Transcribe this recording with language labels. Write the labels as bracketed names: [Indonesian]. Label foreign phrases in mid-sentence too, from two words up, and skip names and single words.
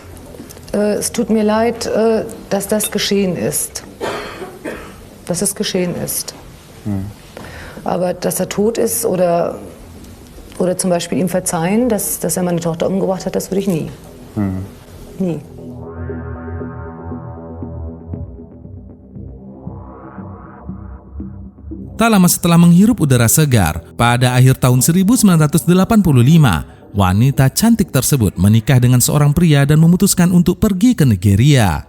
[German] Es tut mir leid, dass das geschehen ist. Dass es geschehen ist. Aber dass er tot ist oder zum Beispiel ihm verzeihen, dass er meine Tochter umgebracht hat, das würde ich nie. Nie. [Indonesian] Tak lama setelah menghirup udara segar, pada akhir tahun 1985, wanita cantik tersebut menikah dengan seorang pria dan memutuskan untuk pergi ke Nigeria.